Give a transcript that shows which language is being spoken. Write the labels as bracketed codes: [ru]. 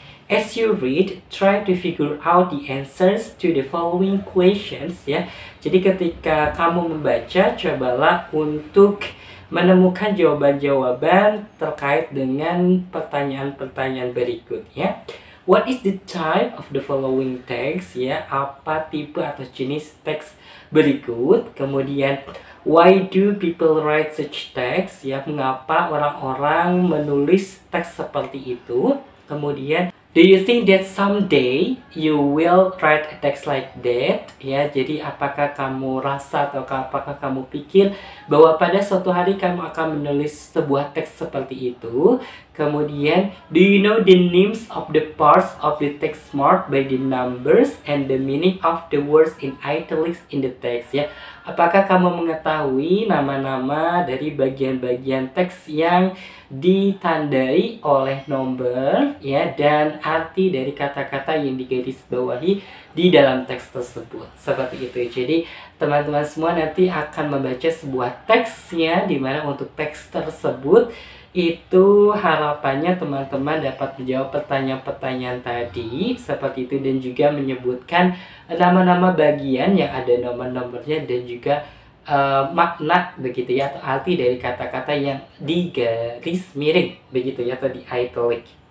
[en] As you read, try to figure out the answers to the following questions ya. [id] Jadi ketika kamu membaca, cobalah untuk menemukan jawaban-jawaban terkait dengan pertanyaan-pertanyaan berikut ya. [en] What is the type of the following text ya? [id] Apa tipe atau jenis teks berikut? [en] Kemudian why do people write such text ya? [id] Mengapa orang-orang menulis teks seperti itu? [en] Kemudian do you think that someday you will write a text like that? [id] Ya, jadi apakah kamu rasa atau apakah kamu pikir bahwa pada suatu hari kamu akan menulis sebuah teks seperti itu? [en] Kemudian, do you know the names of the parts of the text marked by the numbers and the meaning of the words in italics in the text? [id] Ya, apakah kamu mengetahui nama-nama dari bagian-bagian teks yang ditandai oleh nomor ya, dan arti dari kata-kata yang digarisbawahi di dalam teks tersebut? Seperti itu. Jadi teman-teman semua nanti akan membaca sebuah teks ya, dimana untuk teks tersebut itu harapannya teman-teman dapat menjawab pertanyaan-pertanyaan tadi seperti itu, dan juga menyebutkan nama-nama bagian yang ada nomor-nomornya dan juga makna begitu ya, atau arti dari kata-kata yang di garis miring begitu ya, atau di italic.